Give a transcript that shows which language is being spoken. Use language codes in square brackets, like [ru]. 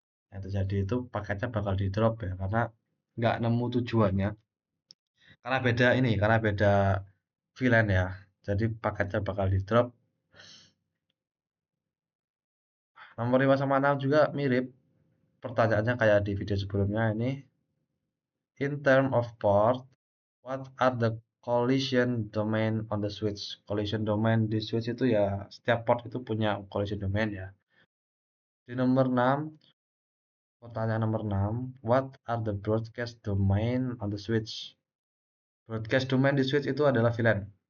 [id] Yang terjadi itu paketnya bakal di drop ya, karena nggak nemu tujuannya. Karena beda VLAN ya. Jadi paketnya bakal di drop. Nomor 5 sama 6 juga mirip. Pertanyaannya kayak di video sebelumnya ini. [en] In term of port, what are the collision domain on the switch? [id] Collision domain di switch itu ya, setiap port itu punya collision domain ya. Di nomor 6, pertanyaan nomor 6, [en] what are the broadcast domain on the switch? [id] Broadcast domain di switch itu adalah VLAN.